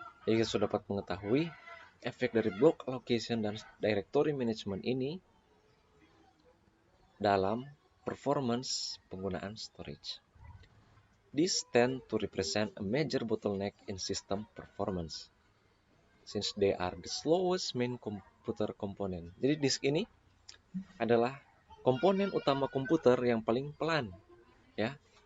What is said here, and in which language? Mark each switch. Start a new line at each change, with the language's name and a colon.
Indonesian: Jadi kita sudah dapat mengetahui efek dari block allocation dan directory management ini dalam performance penggunaan storage.
English: These tend to represent a major bottleneck in system performance, since they are the slowest main computer component.
Indonesian: Jadi disk ini adalah komponen utama komputer yang paling pelan, ya.